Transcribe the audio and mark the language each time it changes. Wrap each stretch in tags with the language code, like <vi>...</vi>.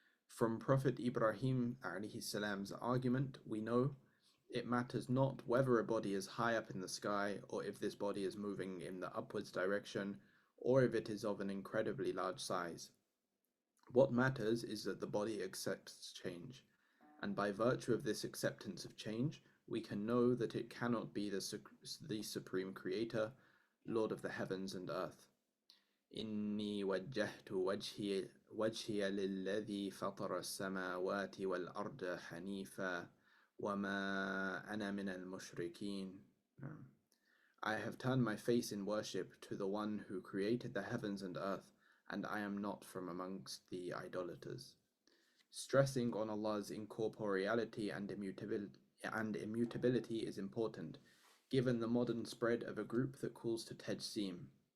<en>From Prophet Ibrahim salam's argument, we know it matters not whether a body is high up in the sky, or if this body is moving in the upwards direction, or if it is of an incredibly large size. What matters is that the body accepts change, and by virtue of this acceptance of change, we can know that it cannot be the supreme creator, Lord of the heavens and earth.</en> <ar>إني وجهت وجهي للذي فطر السماوات والأرض حنيفا وما أنا من المشركين.</ar> <en>I have turned my face in worship to the one who created the heavens and earth, and I am not from amongst the idolaters. Stressing on Allah's incorporeality and immutability is important, given the modern spread of a group that calls to tajsim.</en>